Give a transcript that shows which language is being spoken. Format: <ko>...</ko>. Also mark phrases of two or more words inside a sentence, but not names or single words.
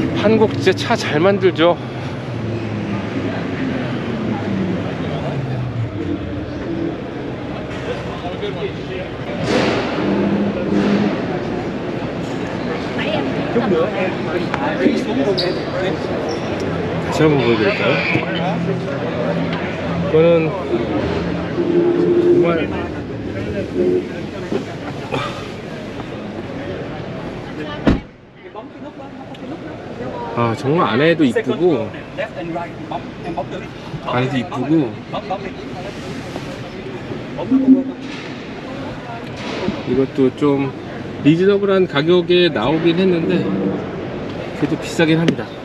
<ko>한국 진짜 차 잘 만들죠.</ko> <vi>Chút nữa em đi xuống luôn em.</vi> <ko>다시 한번 보여드릴까요? 이거는 정말 정말 안에도 이쁘고 안에도 이쁘고 이것도 좀 리즈너블한 가격에 나오긴 했는데 그래도 비싸긴 합니다.</ko>